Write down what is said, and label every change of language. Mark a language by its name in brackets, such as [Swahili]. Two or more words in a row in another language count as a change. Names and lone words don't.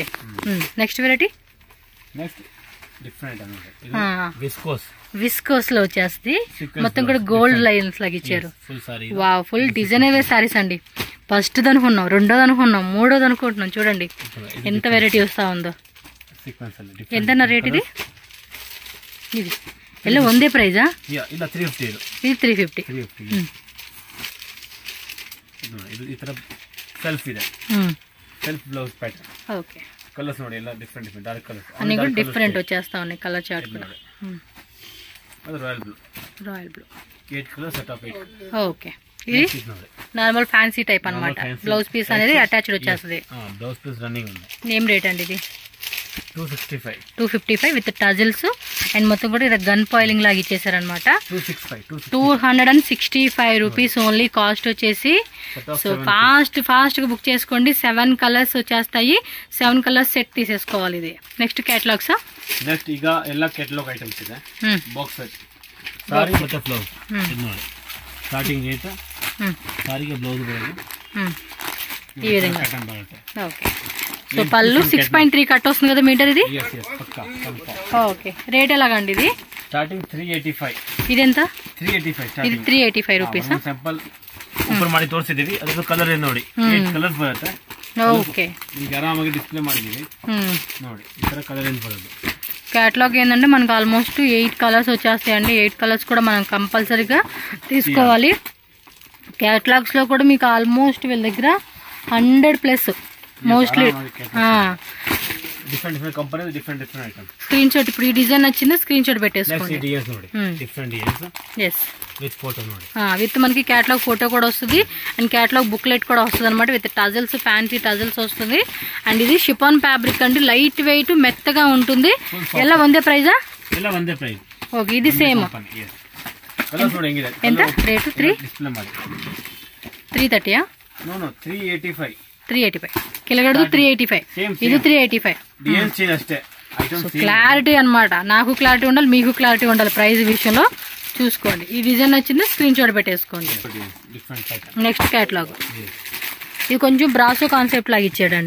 [English] next variety [Telugu] విస్కోస్ లో వచ్చేస్తుంది. మొత్తం కూడా [English] gold lines [Telugu] లాగా ఇచ్చారు. వావ్, [English] full designer sarees [Telugu] అండి. ఫస్ట్ అనుకున్నాం, రెండోది అనుకున్నాం, మూడోది అనుకుంటున్నాం. చూడండి ఎంత వెరైటీ వస్తా ఉందో. ఎంత రేట్ ఇది? [Kannada] ఇది ಎಲ್ಲ ಒಂದೇ ಪ್ರೈಸಾ? ಇಲ್ಲ 350. ಇದು 350. ಇದು ಈ ತರ ಸೆಲ್ಫ್ ಇದೆ, [English] self blouse pattern. [Kannada] ಓಕೆ, కలర్స్ ನೋಡಿ ಎಲ್ಲ ಡಿಫరెಂಟ್ [English] dark colors [Telugu] అన్ని కూడా డిఫరెంట్ వచ్చేస్తా ఉన్నాయి. [English] color chart [Telugu] కూడా అది రాయల్ బ్లూ 8 కలర్ సెట్ ఆఫ్ 8. ఓకే, ఇది [English] normal fancy type [Telugu] అన్నమాట. [English] blouse piece [Telugu] అనేది అటాచ్డ్ వచ్చేస్తుంది. [English] blouse piece running [Telugu] ఉంది. ఏం రేట్ అండి ఇది? 255 [English] with tassels and [Telugu] మొత్తం కూడా ఇలా [English] gun foiling [Telugu] లాగా ఇచ్చేసారనమాట. [English] 265 rupees only cost [Telugu] వచ్చేసి. [English] so fast [Telugu] గా బుక్ చేసుకోండి. 7 కలర్స్ వచ్చేస్తాయి. 7 కలర్స్ సెట్ తీసేసుకోవాలి. ఇది [English] next catalogs. [Telugu] ನೆಕ್ಸ್ಟ್ ಈಗ ಎಲ್ಲ [English] catalog items [Telugu] ಇದೆ. [English] box set saree [Telugu] ಮತ್ತೆ ಬ್ಲೌಸ್. ಇದು ನೋಡಿ [English] starting rate [Telugu] ಸಾರಿಗೆ ಬ್ಲೌಸ್ ಬರೋದು ఈ విధంగా. ఓకే, సో పళ్ళు 6.3 కట్ వస్తుంది కదా మీటర్ ఇది? ఓకే, రేట్ ఎలాగండి ఇది? స్టార్టింగ్ 385. ఇది ఎంత? 385. ఇది 385 రూపీస్. సింపుల్ ಓಪನ್ ಮಾಡಿ ತೋರಿಸಿದೀವಿ. ಅದಕ್ಕೆ ಕಲರ್ ಏನು ನೋಡಿ, 8 ಕಲರ್ಸ್ ಬರುತ್ತೆ. ಓಕೆ, ಈಗ ಆರಾಮಾಗಿ ಡಿಸ್ಪ್ಲೇ ಮಾಡಿದೀವಿ ನೋಡಿ. ಈ ತರ ಕಲರ್ ಏನು ಬರೋದು. క్యాటలాగ్ ఏంటంటే మనకు ఆల్మోస్ట్ 8 కలర్స్ వచ్చేస్తాయండి. 8 కలర్స్ కూడా మనం కంపల్సరీగా తీసుకోవాలి. క్యాటలాగ్స్ లో కూడా మీకు ఆల్మోస్ట్ వీళ్ళ దగ్గర 100+ మోస్ట్లీ [English] different different company different different items. screen shot [Telugu] ఇప్పుడు ఈ డిజైన్ నచ్చింది [English] screen shot [Telugu] Next పెట్టేసుకోండి. [Kannada] DS ನೋಡಿ [English] different DS [Telugu] ఎస్ [English] with photo [Kannada] ನೋಡಿ. [Telugu] విత్ మనకి [English] catalog photo [Telugu] కూడా వస్తుంది అండ్ [English] catalog booklet [Telugu] కూడా వస్తుంది అనమాట. [English] with tassels fancy tassels [Telugu] వస్తుంది. అండ్ ఇది [English] chiffon fabric [Telugu] అండి, [English] light weight [Telugu] మెత్తగా ఉంటుంది. ఎలా ಒಂದೇ ప్రైజా? [Kannada] ಎಲ್ಲ ಒಂದೇ ಪ್ರೈಸ್. [Telugu] ఓకే ఇది సేమ్. [Kannada] ಕಲರ್ಸ್ ನೋಡಿ ಹೆಂಗಿದೆ. [Telugu] ఎంత రేటు? 3 [Kannada] ಡಿಸ್ಪ್ಲೇ ಮಾಡಿ 330 ನೋ 385. [Telugu] 385 కిలగడదు 385. ఇది 385. [English] design change [Telugu] అಷ್ಟೇ. క్లారిటీ అన్నమాట. నాకు క్లారిటీ ఉండాలి, మీకు క్లారిటీ ఉండాలి ప్రైస్ విషయంలో. చూసుకోండి. ఈ డిజైన్ వచ్చింది [English] screen shot [Telugu] పెట్టేసుకోండి. [English] next catalog [Telugu] ఇది కొంచెం [English] brasso concept [Telugu] లాగా ఇచ్చాడండి.